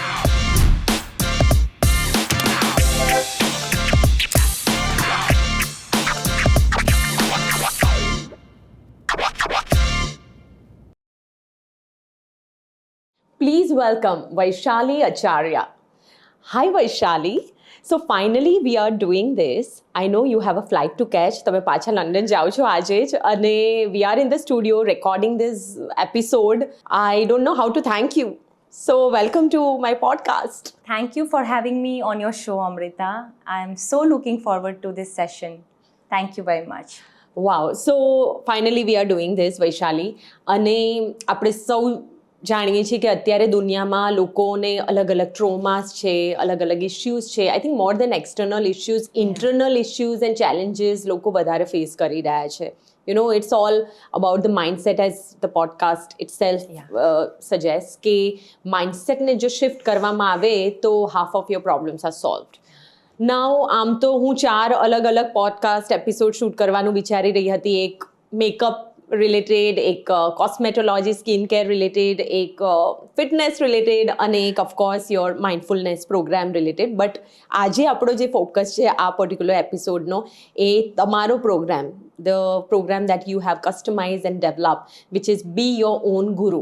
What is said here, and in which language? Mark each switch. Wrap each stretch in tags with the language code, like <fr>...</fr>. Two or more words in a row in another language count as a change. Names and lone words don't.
<en>Please welcome Vaishali Acharya. Hi Vaishali. So finally we are doing this. I know you have a flight to catch.</en> <gu>તમે પાછા લંડન જાઓ છો આજે જ, અને</gu> <en>we are in the studio recording this episode. I don't know how to thank you. So welcome to my podcast. Thank you for having me on your show, Amrita. I am so looking forward to this session. Thank you very much. Wow. So finally we are doing this, Vaishali.</en> <gu>અને આપણે સૌ જાણીએ છીએ કે અત્યારે દુનિયામાં લોકોને અલગ અલગ ટ્રોમાસ છે, અલગ અલગ ઇશ્યુઝ છે.</gu> <en>I think more than external issues, internal issues and challenges</en> <gu>લોકો વધારે ફેસ કરી રહ્યા છે.</gu> <en>You know, it's all about the mindset, as the podcast itself suggests,</en> <gu>કે mindsetને જો શિફ્ટ કરવામાં આવે તો</gu> <en>half of your problems are solved. Now,</en> <gu>આમ તો હું 4 અલગ અલગ</gu> <en>podcast episode shoot</en> <gu>કરવાનું વિચારી રહી હતી. એક</gu> <en>makeup related,</en> <gu>એક</gu> <en>cosmetology skin care related,</en> <gu>એક</gu> <en>fitness related</en> <gu>અને એક</gu> <en>of course your mindfulness program related. બટ</en> <gu>આજે આપણો જે ફોકસ છે આ પર્ટિક્યુલર એપિસોડનો, એ તમારો પ્રોગ્રામ,</gu> <en>the program that you have customise and develop, which is be your own guru.</en>